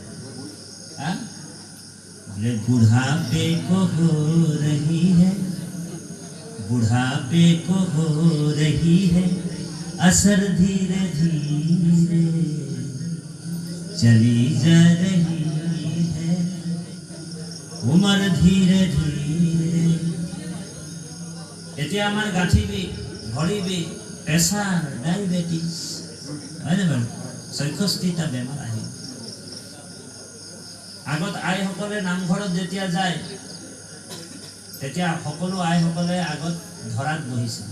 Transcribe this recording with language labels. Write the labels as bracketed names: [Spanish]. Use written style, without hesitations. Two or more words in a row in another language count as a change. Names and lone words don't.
[Hindi] हाँ, बोले बुढ़ापे को हो रही है, बुढ़ापे को हो रही है असर, धीरे धीरे चली जा रही है, उमर धीरे धीरे। [Assamese] এতিয়া আমাৰ গাঁঠি বিষ, ভৰি বিষ, প্ৰেছাৰ, ডায়েবেটিছ, হয়নে বাৰু? ৬৬টা বেমাৰ আহি। আগত আইসকলে নামঘৰত যেতিয়া যায়, তেতিয়া সকলো আইসকলে আগত ধৰাত বহিছিল।